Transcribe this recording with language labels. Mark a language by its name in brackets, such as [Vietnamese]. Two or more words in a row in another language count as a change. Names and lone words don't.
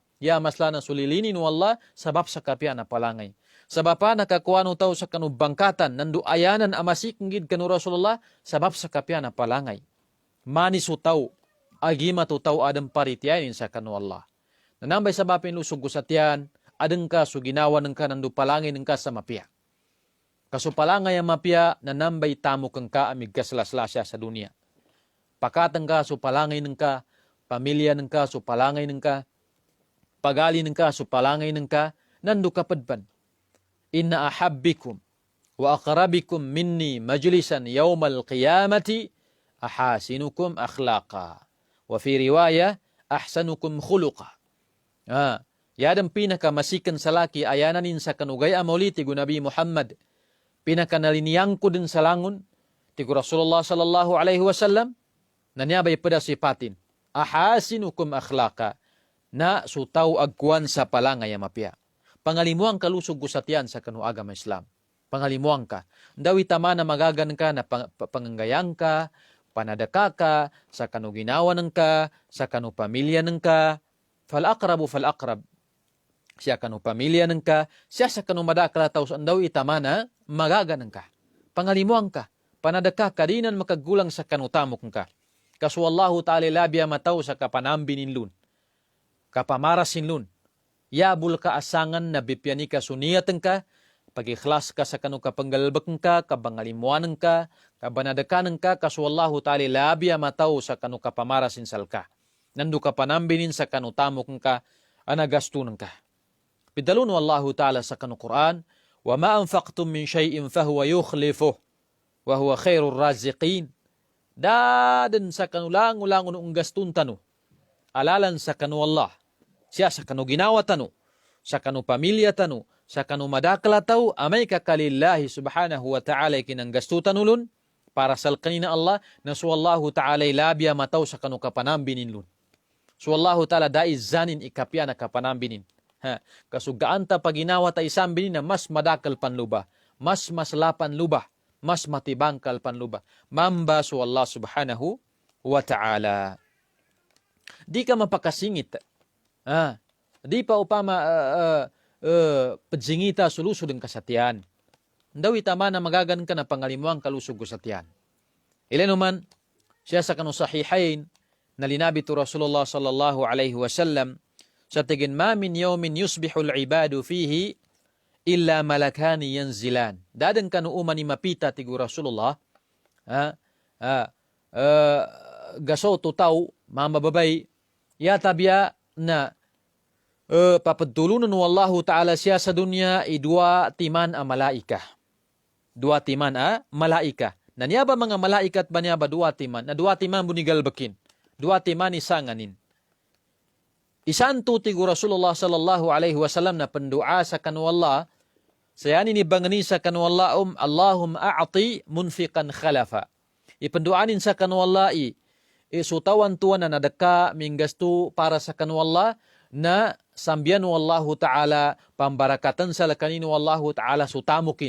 [Maguindanaon] Ya maslana sulilinin o Allah sabab sa kapya na palangay. Sabapa nakakuano tao sa kanu bangkatan nandu ayanan amasik ngid kanu Rasulullah sabab sa kapya na palangay. Manis tao agima tao adam parityanin sa kanu Allah. Nanambay sabapin lusog gusatian adeng ka so ginawa ng ka nandu palangay ng ka sa mapya. Kaso palangay ang mapya nanambay tamo kang ka amig kaslaslasya sa dunia. Pakatang ka so palangay ng ka, pamilya ng ka so palangay ng ka, pagali ng ka so palangay ng ka, nandu kapadban. [Arabic] إن أحبكم وأقربكم مني مجلسا يوم القيامة أحاسنكم أخلاقا. وفي رواية أحسنكم خلقا. [Maguindanaon] Yadang pinakamasikan sa laki ayananin sa kanugay amuli tigo Nabi Muhammad. Pinakanaliniang ko din sa langon tigo Rasulullah [Arabic] صلى الله عليه وسلم. [Maguindanaon] Nanyabay pada sipatin. [Arabic] أحاسنكم أخلاقا. [Maguindanaon] Na sutaw agkuan sa palangay mapya. Pangalimuang kalusog gusatian sa kanu agama Islam. Pangalimuang ka. Dawi tama na magagan ka na panganggayang ka, panadaka ka, sa kanu ginawa ng ka, sa kanu pamilya ng ka. [Arabic] فالأقرب فالأقرب. [Maguindanaon] Siya kanu pamilya ng ka, siya sa kanu madakala taus dawi tama na magagan ka. Pangalimuang ka. Panadaka ka dinan makagulang sa kanu tamok ka. Kasu Allahu ta'ala labia mataw sa kapanambinin lun. Kapamarasin lun. Yabul ka asangan na bipyani ka suniyatan ka, pag-ikhlas ka sa kanu kapanggalbakan ka, kabangalimuanan ka, kabanadakanan ka, kasu Allahu ta'ala labia mataw sa kanu kapamarasin sal ka. Nandu ka panambinin sa kanu tamok ka, anagastunan ka. Pidalun Allahu ta'ala sa kanu Quran, [Arabic] وما أنفقتم من شيء فهو يخلفه وهو خير الرازقين. [Maguindanaon] Dadan sa kanu lang-ulangon ang gastun tanu, alalan sa kanu Allah. Siya sa kanu ginawa tanu, sa kanu pamilya tanu, sa kanu madakala tau, amay kakalillahi [Arabic] سبحانه وتعالى [Maguindanaon] ikinang gastu tanulun, para sal kanina Allah na suwallahu ta'ala labia mataw sa kanu kapanambinin lun. Suwallahu ta'ala dai zanin ikapya na kapanambinin. Kasugaan ta paginawa ta isang binin na mas madakal panluba, mas maslapan luba, mas matibangkal panluba. Mamba suwallah [Arabic] سبحانه وتعالى. [Maguindanaon] Di ka mapakasingit. Di pa upama padzingita sulusod ng kasatian. Dawi tama na magagan ka na pangalimuang kalusog kasatian. Ilan naman, siya sa kanu sahihain, na linabi to Rasulullah [Arabic] صلى الله عليه وسلم, [Maguindanaon] sa tigin [Arabic] ما من يوم يصبح العباد فيه إلا ملكان ينزلان. [Maguindanaon] Dadan kanu umani mapita tigu Rasulullah, gaso tutaw, mamababay, yatabya na papadulunan wallahu ta'ala siya sa dunya dua timan a malaika. Dua timan a malaika. Nanyaba mga malaikat ba niya ba dua timan? Na dua timan bunigal bakin. Dua timan isanganin. Isantu tigu Rasulullah [Arabic] صلى الله عليه وسلم [Maguindanaon] na pendua sa kanwallah. Sayani ni bangani sa kanwallah [Arabic] اللهم أعط منفقا خلفا. [Maguindanaon] Ipenduanin sa kanwallah isutawan tuan na nadaka minggastu para sa kanwallah na sambian wallahu ta'ala pambarakatan sa lakanin wallahu ta'ala sutamukin.